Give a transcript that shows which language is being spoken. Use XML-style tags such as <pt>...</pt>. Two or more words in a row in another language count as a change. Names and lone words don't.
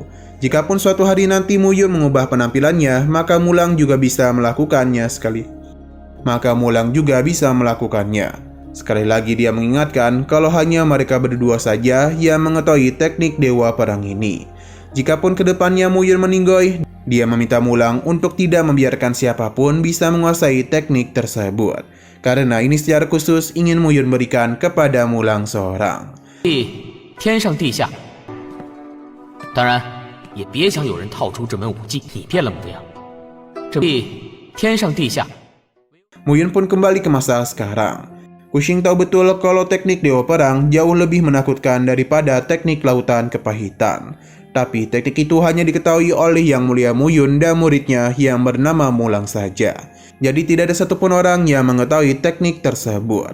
<id>Jikapun suatu hari nanti Muyun mengubah penampilannya, maka Mulang juga bisa melakukannya Sekali lagi dia mengingatkan kalau hanya mereka berdua saja yang mengetahui teknik Dewa Perang ini. Jikapun kedepannya Muyun meninggoy, dia meminta Mulang untuk tidak membiarkan siapapun bisa menguasai teknik tersebut, karena ini secara khusus ingin Muyun berikan kepada Mulang seorang.</id> <zh>天上地下，当然也别想有人套出这门武技，你变了模样。这天上地下。</zh> <id>Muyun pun kembali ke masa sekarang. Kuxing tahu betul kalau teknik Dewa Perang jauh lebih menakutkan daripada teknik lautan kepahitan. Tapi teknik itu hanya diketahui oleh Yang Mulia Muyun dan muridnya yang bernama Mulang saja. Jadi tidak ada satupun orang yang mengetahui teknik tersebut.</id>